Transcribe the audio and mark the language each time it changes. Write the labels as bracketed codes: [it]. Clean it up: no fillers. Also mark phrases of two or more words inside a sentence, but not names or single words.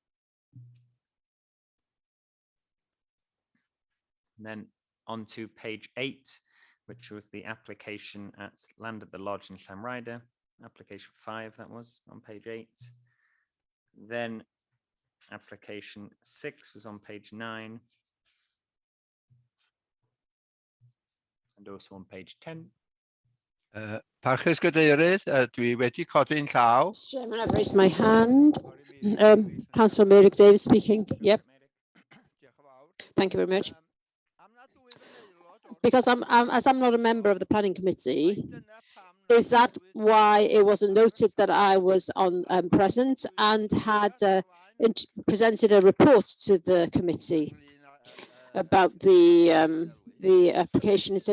[en] And then on to page 8, which was the application at Land at the Lodge in LLANRHAEADR. Application 5, that was on page 8. Then application 6 was on page 9. And also on page 10. [cy] Parchus Gadeirydd, dwi wedi codi'n llaw. [en] Chairman, I've raised my hand. Councillor Merrick Davis speaking. Yep. Thank you very much. Because as I'm not a member of the planning committee, is that why it wasn't noted that I was present and had presented a report to the committee about the application instead?